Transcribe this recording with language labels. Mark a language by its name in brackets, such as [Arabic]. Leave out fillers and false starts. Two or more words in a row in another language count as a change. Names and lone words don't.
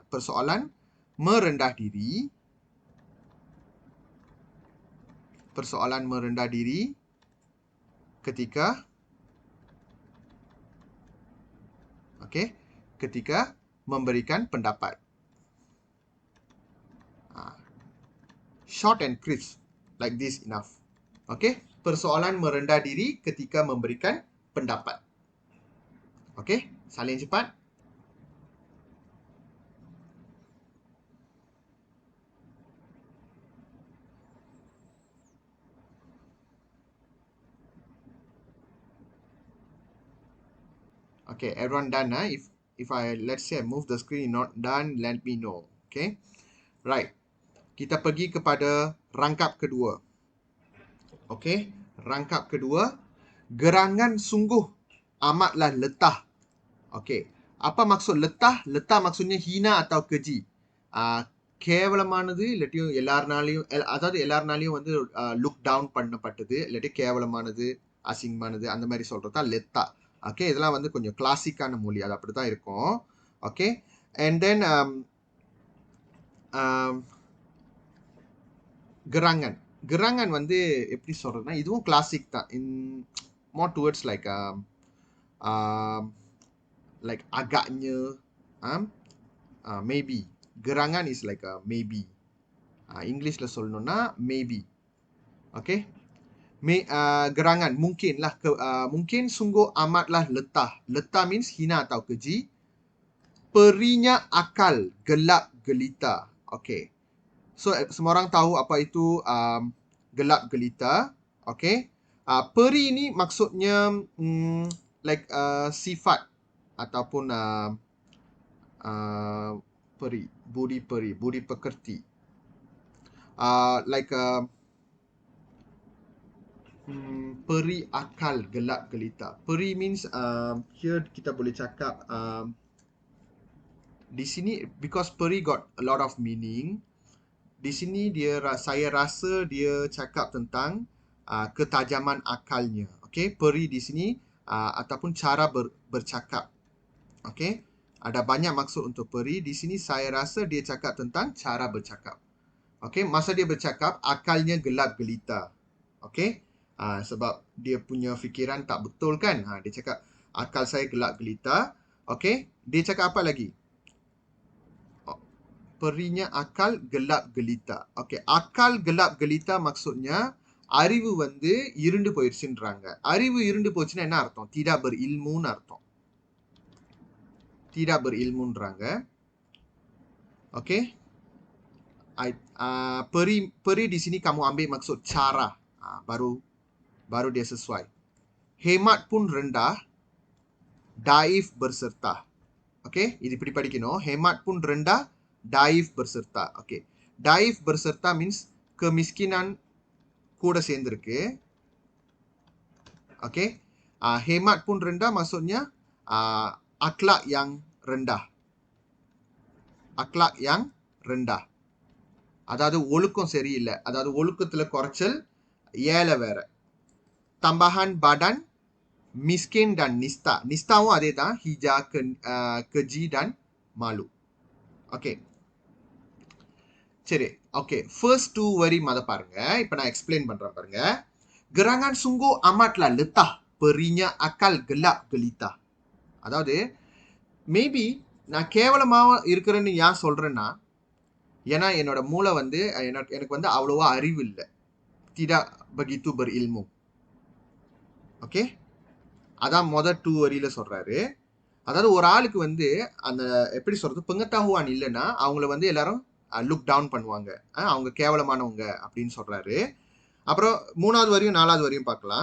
[Malay] Persoalan merendah diri. Persoalan merendah diri ketika ketika memberikan pendapat. [English] Short and crisp. Like this enough. [Malay] Okey, persoalan merendah diri ketika memberikan pendapat. Okey, salin cepat. [English] Okay, everyone done. If I, let's say I move the screen not done, let me know. Okay, right. [Malay] Kita pergi kepada rangkap kedua. Okay, rangkap kedua. Gerangan sungguh amatlah letah. Okay, apa maksud letah? Letah maksudnya hina atau keji. [Tamil] கேவலமானது இல்லாட்டியும் எல்லாருனாலையும் வந்து [English] look down [Tamil] பண்ணப்பட்டது இல்லாட்டி கேவலமானது அசிங்கமானது அந்த மாதிரி சொல்றதா லெத்தா. ஓகே, இதெல்லாம் வந்து கொஞ்சம் கிளாசிக்கான மொழி, அது அப்படிதான் இருக்கும். ஓகே, அண்ட் தென் gerangan வந்து எப்படி சொல்றதுன்னா இதுவும் கிளாசிக் தான். [English] இன் more towards like agaknya maybe. Gerangan is like a maybe. [Tamil] Englishல சொல்லணும்னா maybe. [English] Okay. [Malay] Gerangan mungkin lah. Mungkin sungguh amatlah letah. Letah means hina atau keji. Perinya akal gelap gelita. [English] Okay. [Malay] So semua orang tahu apa itu gelap gelita. [English] Okay. [Malay] Peri ni maksudnya like sifat ataupun peri, budi pekerti. Like peri akal gelap gelita. [English] Peri means here [Malay] kita boleh cakap di sini [English] because peri got a lot of meaning. [Malay] Di sini saya rasa dia cakap tentang ketajaman akalnya. Okay, peri di sini ataupun cara bercakap. Okay, ada banyak maksud untuk peri. Di sini saya rasa dia cakap tentang cara bercakap. Okay, masa dia bercakap akalnya gelap gelita. Okay, sebab dia punya fikiran tak betul kan. Dia cakap akal saya gelap gelita. Okey, dia cakap apa lagi? Perinya akal gelap gelita. Okey, akal gelap gelita maksudnya [Tamil] அறிவு வந்து இருண்டு போயிடுச்சுன்றாங்க. அறிவு இருண்டு போச்சுன்னா என்ன அர்த்தம்? [Malay] tidak berilmuன்னு அர்த்தம். tidak berilmuன்றாங்க. [English] Okey. [Malay] Peri di sini kamu ambil maksud cara. Baru dia sesuai. Hemat pun rendah, daif berserta. [English] Okey, [Tamil] இது இப்படி படிக்கணும். [Malay] Hemat pun rendah, daif berserta. Okey. Daif berserta means kemiskinan [Tamil] கூட சேர்ந்திருக்கு. [English] Okey. [Malay] Hemat pun rendah maksudnya akhlak yang rendah. Akhlak yang rendah. [Tamil] அதாவது ஒழுக்கம் சரியில்லை. அதாவது ஒழுக்கத்துல குறைச்சல், ஏழை வேற. [Malay] Tambahan badan, miskin dan nista. [Tamil] Nistaவும் அதே தான். [Malay] Hija, keji dan malu. [English] Okay. சரி. Okay. First two word [Tamil] மத பாருங்க. இப்ப நான் explain பண்றேன் பாருங்க. [Malay] Gerangan sungguh amatlah letah. Perinya akal gelap gelita. [Tamil] அதாவது maybe நான் கேவலமா இருக்கிறேன்னு ஏன் சொல்றேன்னா, ஏன்னா என்னோட மூளை வந்து எனக்கு வந்து அவ்வளவா அறிவு இல்லை. [Malay] tidak begitu berilmu. [Tamil] ஓகே, அதான் முதல் 2 வரியில சொல்றாரு. அதாவது ஒரு ஆளுக்கு வந்து அந்த எப்படி சொல்றது, பங்கத்தாகுவான் இல்லைன்னா அவங்கள வந்து எல்லாரும் [English] look down [Tamil] பண்ணுவாங்க. அவங்க கேவலமானவங்க அப்படின்னு சொல்றாரு. அப்புறம் 3வது வரியும் 4வது வரியும் பார்க்கலாம்.